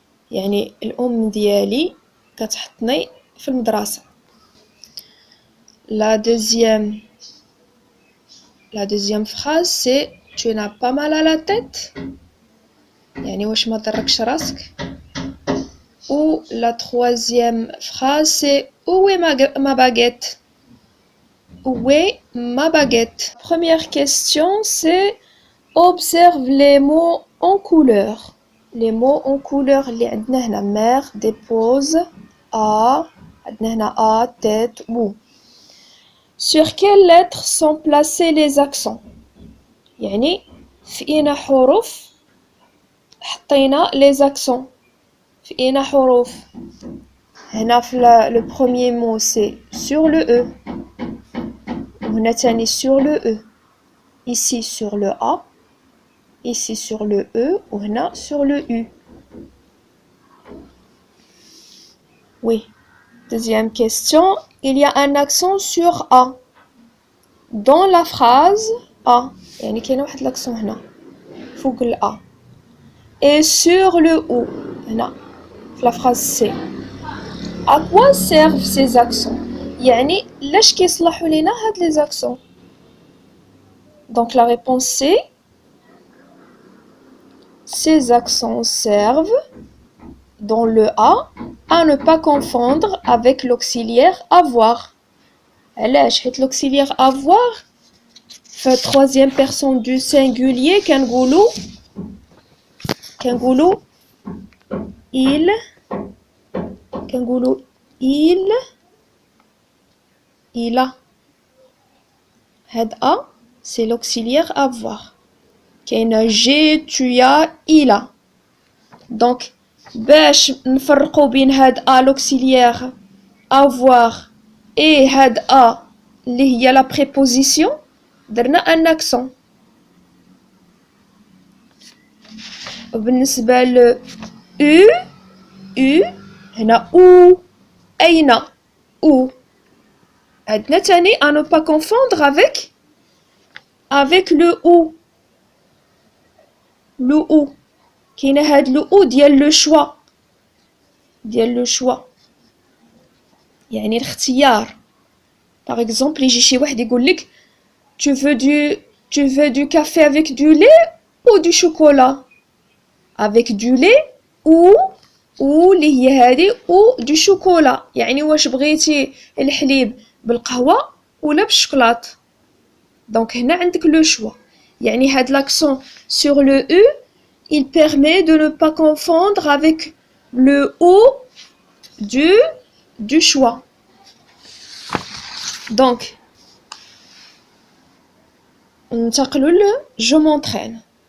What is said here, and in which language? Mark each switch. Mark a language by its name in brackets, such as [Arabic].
[Arabic] يعني الأم ديالي كتحطني في المدرسة. [French] La deuxième phrase c'est tu n'as pas mal à la tête. [Arabic] يعني واش ما ضركش راسك. [French] Ou la troisième phrase c'est où est ma baguette. Où est ma baguette. Première question c'est observe les mots en couleur. Les mots en couleur [Arabic] اللي عندنا هنا [French] mère dépose a [Arabic] عندنا هنا [French] a tête ou. Sur quelles lettres sont placés les accents. [Arabic] يعني في أين حروف حطينا les accents. في أين حروف. هنا [French] في le premier mot c'est sur le E. [Arabic] وهنا تاني [French] sur le E. Ici sur le A. Ici sur le E ou [Arabic] هنا [French] sur le U. Oui. Deuxième question. Il y a un accent sur A. Dans la phrase A. [Arabic] يعني كاين واحد l'accent هنا. فوق ال [French] A. Et sur le O. [Arabic] هنا. [French] في la phrase C. À quoi servent ces accents. [Arabic] يعني لاش كيصلحوا لينا هاد les accents. [French] Donc la réponse c'est ces accents servent dans le A à ne pas confondre avec l'auxiliaire avoir. [Arabic] علاش حيت [French] l'auxiliaire avoir في troisième personne du singulier [Arabic] كنقولوا [French] il a. هاد A c'est l'auxiliaire avoir. [Arabic] كاينه [French] j'ai tu as il a. Donc [Arabic] باش نفرقوا بين هاد [French] A l'auxiliaire avoir et هاد A [Arabic] اللي هي [French] la préposition [Arabic] درنا [French] un accent. [Arabic] وبالنسبة ل U هنا أو أين أو عندنا تاني [French] à ne pas confondre avec le ou. Le ou. [Arabic] كاين هاد [French] le ou ديال le choix. ديال le choix. [Arabic] يعني الاختيار. [French] Par exemple, [Arabic] يجي شي واحد يقول لك [French] tu veux du café avec du lait ou du chocolat? Avec du lait ou [Arabic] اللي هي هذه [French] ou du chocolat. [Arabic] يعني واش بغيتي الحليب بالقهوة ولا بالشوكولات. [French] Donc [Arabic] هنا عندك [French] le choix. [Arabic] يعني هاد [French] l'accent sur le u il permet de ne pas confondre avec le ou du choix. Donc je m'entraîne.